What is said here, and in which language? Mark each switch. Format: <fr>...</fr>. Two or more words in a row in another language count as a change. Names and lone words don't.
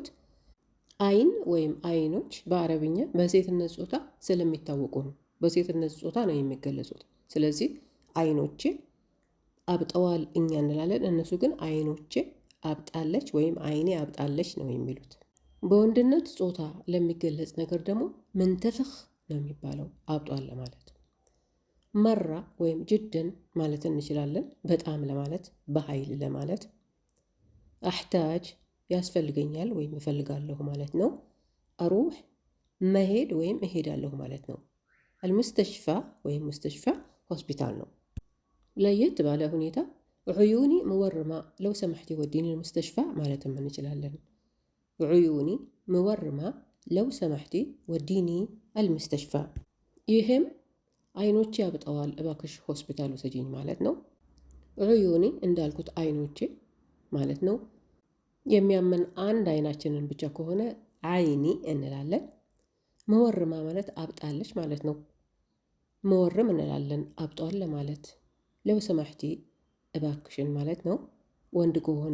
<am>አይን ወይም አይኖች በአረብኛ በሴትነት ጾታ ስለሚታወቁ ነው። በሴትነት ጾታ ነው የሚገለጹት። ስለዚህ አይኖቼ አብጠዋል እኛ እንላለን፣ እነሱ ግን አይኖቼ አብጣለች ወይም አይኔ አብጣለች ነው የሚሉት። በወንድነት ጾታ ለሚገለጽ ነገር ደግሞ ምንተፍኽ ነው የሚባለው፣ አብጧል ለማለት። መራ ወይም ጅድን ማለት እንችላለን፣ በጣም ለማለት፣ በኃይል ለማለት። አሕታጅ ያስፈልገኛል ወይም እፈልጋለሁ ማለት ነው። አሩሕ መሄድ ወይም እሄዳለሁ ማለት ነው። አልሙስተሽፋ ወይም ሙስተሽፋ ሆስፒታል ነው። ለየት ባለ ሁኔታ</am> <ar>عيوني مورمة، لو سمحتي وديني المستشفى</ar> <am>ማለትም እንችላለን።</am> <ar>عيوني مورمة، لو سمحتي وديني المستشفى።</ar> <am>ይህም አይኖቼ ያብጠዋል እባክሽ ሆስፒታል ውሰጂኝ ማለት ነው። عيوني እንዳልኩት አይኖቼ ማለት ነው። የሚያመን አንድ አይናችንን ብቻ ከሆነ አይኒ እንላለን። መወርማ ማለት አብጣለች ማለት ነው። መወርም እንላለን አብጧል ለማለት።</am> <ar>لو سمحتي</ar> <am>እባክሽን ማለት ነው። ወንድ ከሆነ</am>